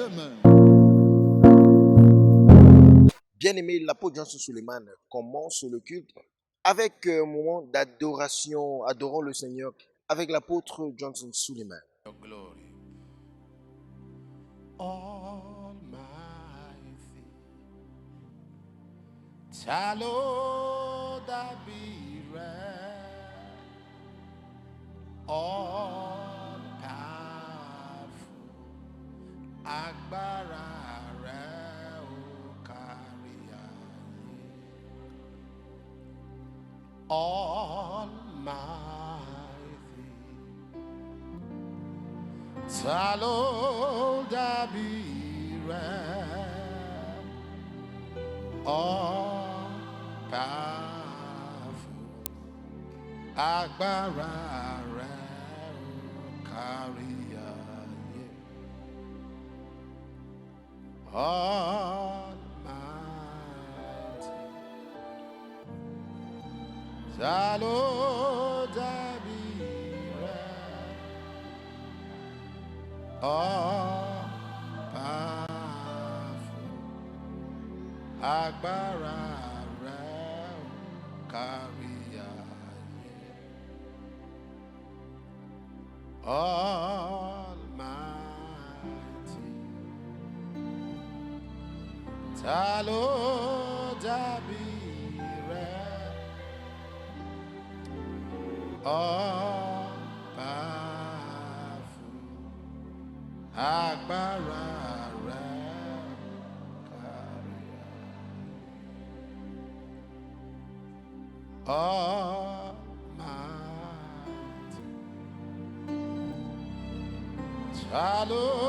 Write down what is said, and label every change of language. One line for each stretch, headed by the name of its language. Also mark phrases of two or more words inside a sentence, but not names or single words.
French: Bien-aimé, l'apôtre Johnson Suleiman commence le culte avec un moment d'adoration, adorant le Seigneur avec l'apôtre Johnson Suleiman.
English: Your glory. Almighty,
Yoruba: Talo da
English: all powerful,
Yoruba: Agbára rẹ̀ ó kárí ayé. Almighty, ta ló dàbí rẹ̀?
English: All powerful,
Yoruba: agbára rẹ̀ ó kárí ayé. Almighty, ta ló dàbí rẹ̀?
English: All powerful,
Yoruba: agbára rẹ̀ ó kárí ayé.
English: Almighty.
Yoruba: Talo dabire.
English: All powerful.
Yoruba: Agbára rẹ̀ kárí.
English: Almighty.
Yoruba: Talo.